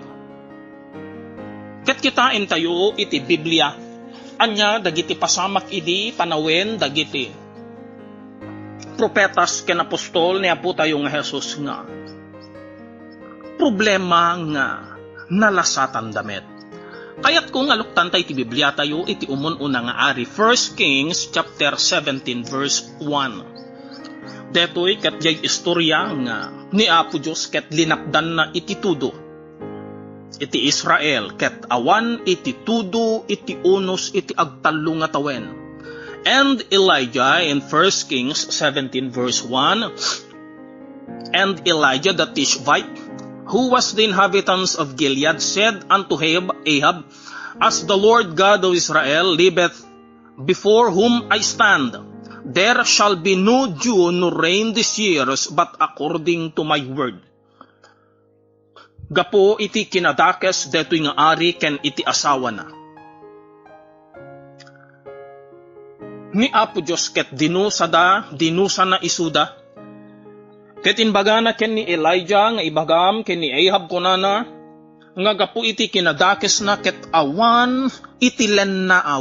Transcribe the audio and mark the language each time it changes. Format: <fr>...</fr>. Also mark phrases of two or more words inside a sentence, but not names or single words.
<ilo>Ket kitain tayo iti Biblia anya dagiti pasamak idi panawen dagiti propetas ken apostol ni Apo tayo nga Jesus nga problema nga nalasatan damet. Kayat kung aluktan tayo iti Biblia tayo iti umun-una nga ari</ilo> <en>1 Kings chapter 17 verse 1.</en> <ilo>Detoy ket jay istorya nga ni Apo Dios ket linakdan na iti tudo iti Israel ket awan iti tudo iti unos iti agtallo nga tawen.</ilo> <en>And Elijah in 1 Kings 17 verse 1, and Elijah the Tishbite, who was the inhabitants of Gilead, said unto Ahab, as the Lord God of Israel liveth, before whom I stand, there shall be no dew nor rain this years, but according to my word.</en> <ilo>Gapo iti kinadakes detoy nga ari ken iti asawa na. Ni Apo Dios ket dinusa na isuda. Ket inbaga na ken ni Elijah nga ibagam ken ni Ahab kunana nga gapo iti kinadakes na ket awan iti lennaaw.</ilo>